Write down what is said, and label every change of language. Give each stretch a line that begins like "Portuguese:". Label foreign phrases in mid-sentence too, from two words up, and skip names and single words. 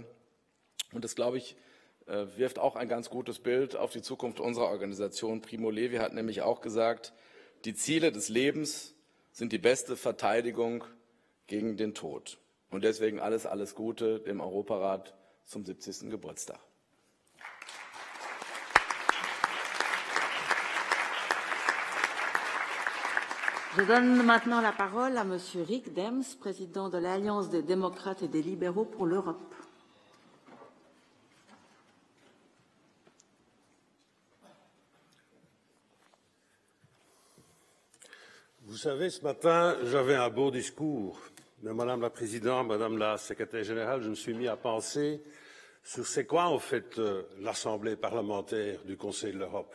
German: Und das, glaube ich, wirft auch ein ganz gutes Bild auf die Zukunft unserer Organisation. Primo Levi hat nämlich auch gesagt, die Ziele des Lebens sind die beste Verteidigung gegen den Tod. Und deswegen alles Gute dem Europarat zum 70. Geburtstag.
French: Je donne maintenant la parole à Monsieur Rick Dems, président de l'Alliance des démocrates et des libéraux pour l'Europe. Vous savez, ce matin, j'avais un beau discours, mais Madame la Présidente, Madame la Secrétaire Générale, je me suis mis à penser sur c'est quoi en fait l'Assemblée parlementaire du Conseil de l'Europe.